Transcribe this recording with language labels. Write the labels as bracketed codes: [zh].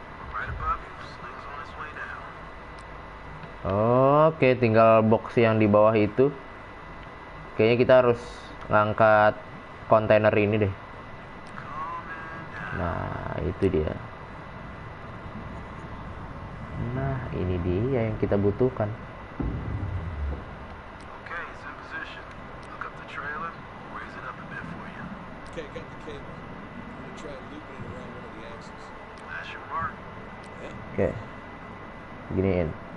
[en] Right above you, sling's on its way down. [id] Oke, tinggal box yang di bawah itu. Kayaknya kita harus ngangkat kontainer ini deh. Nah, itu dia. Nah, ini dia yang kita butuhkan. [en] Okay, it's in position. Look up the trailer, raise it up a bit for you. Okay, got the cable. I'm gonna try looping it around one of the axes. That should work. [id] Oke. Giniin.